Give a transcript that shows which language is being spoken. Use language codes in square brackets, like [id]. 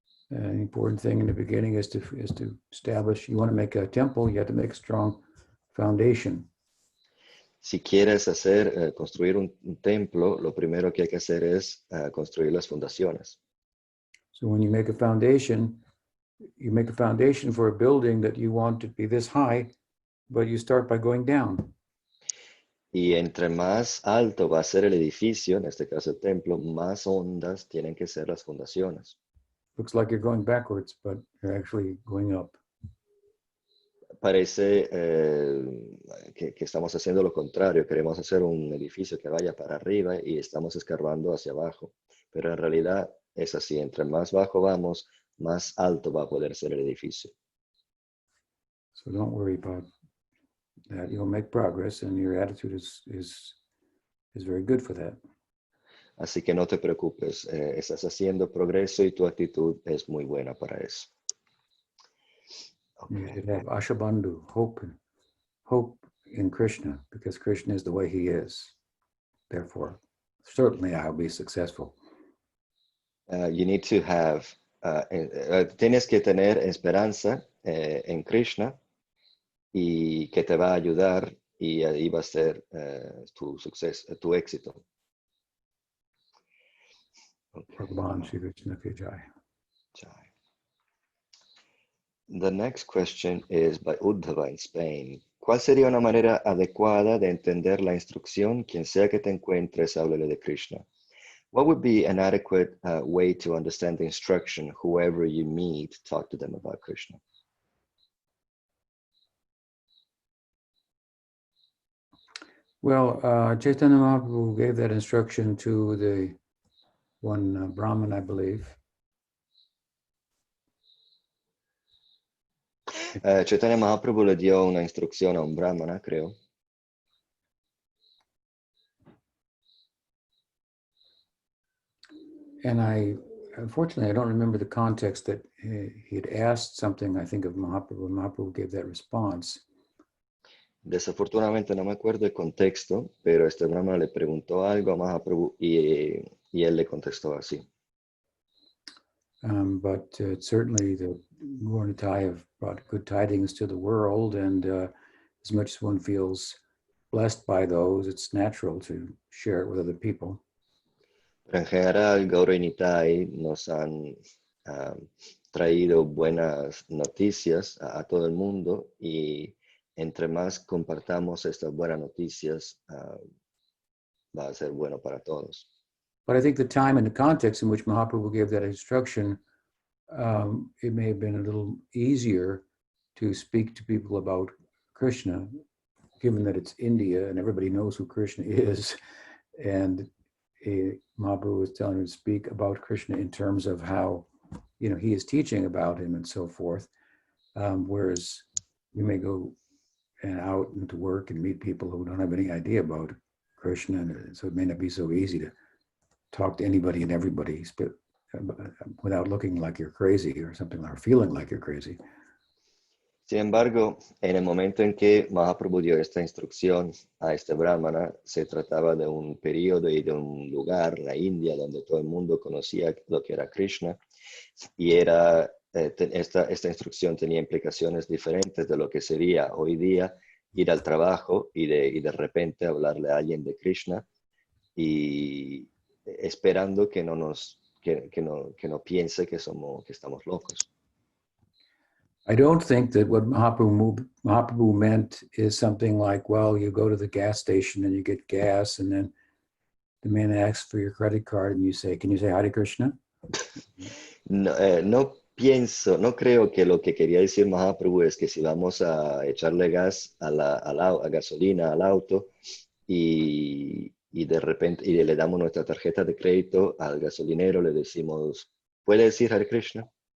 [en] An important thing in the beginning is to establish. You want to make a temple, you have to make a strong foundation. [es] Si quieres construir un templo, lo primero que hay que hacer es construir las fundaciones. [en] So when you make a foundation for a building that you want to be this high, but you start by going down. [es] Y entre más alto va a ser el edificio, en este caso el templo, más hondas tienen que ser las fundaciones. [en] Looks like you're going backwards, but you're actually going up. [es] Parece que estamos haciendo lo contrario. Queremos hacer un edificio que vaya para arriba y estamos escarbando hacia abajo. Pero en realidad es así. Entre más bajo vamos, más alto va a poder ser el edificio. [en] So don't worry about that. You'll make progress, and your attitude is very good for that. [es] Así que no te preocupes. Estás haciendo progreso y tu actitud es muy buena para eso. [en] You should have Ashabandhu, hope in Krishna, because Krishna is the way he is. Therefore, certainly I'll be successful. You need to have, [es] tienes que tener esperanza en Krishna y que te va a ayudar y ahí va a ser tu éxito. [hi] Bhagavan Shri Krishna Ki Jai. Jai. [en] The next question is by Uddhava in Spain. [es] ¿Cuál sería una manera adecuada de entender la instrucción? Quien sea que te encuentres, háblele de Krishna. [en] What would be an adequate way to understand the instruction? Whoever you meet, talk to them about Krishna. Well, Chaitanya Mahaprabhu gave that instruction to the one Brahmin, I believe. [es] Chaitanya Mahaprabhu le dio una instrucción a un brahmana, creo. [en] And unfortunately, I don't remember the context that he had asked something, I think, of Mahaprabhu, and Mahaprabhu gave that response. [es] Desafortunadamente no me acuerdo el contexto, pero este brahmana le preguntó algo a Mahaprabhu y él le contestó así. [en] But certainly the Gaura have brought good tidings to the world, and as much as one feels blessed by those, it's natural to share it with other people. [es] Pero en general, Gaura y Nitai nos han traído buenas noticias a todo el mundo y entre más compartamos estas buenas noticias, va a ser bueno para todos. [en] But I think the time and the context in which Mahaprabhu gave that instruction it may have been a little easier to speak to people about Krishna, given that it's India and everybody knows who Krishna is. And Mahaprabhu was telling him to speak about Krishna in terms of how, he is teaching about him and so forth. Whereas you may go out into work and meet people who don't have any idea about Krishna, and so it may not be so easy to talk to anybody and everybody, but without looking like you're crazy or something, or feeling like you're crazy. [es] Sin embargo, en el momento en que Mahaprabhu dio esta instrucción a este brahmana, se trataba de un periodo y de un lugar, la India, donde todo el mundo conocía lo que era Krishna, y esta instrucción tenía implicaciones diferentes de lo que sería hoy día ir al trabajo y de repente hablarle a alguien de Krishna y esperando que no piense que estamos locos. [en] I don't think that what Mahaprabhu meant is something like, well, you go to the gas station and you get gas, and then the man asks for your credit card and you say, can you say Hare Krishna? [es] No creo que lo que quería decir Mahaprabhu es que si vamos a echarle gas a gasolina al auto y de repente le damos nuestra tarjeta de crédito al gasolinero, le decimos, ¿puede decir Hare Krishna?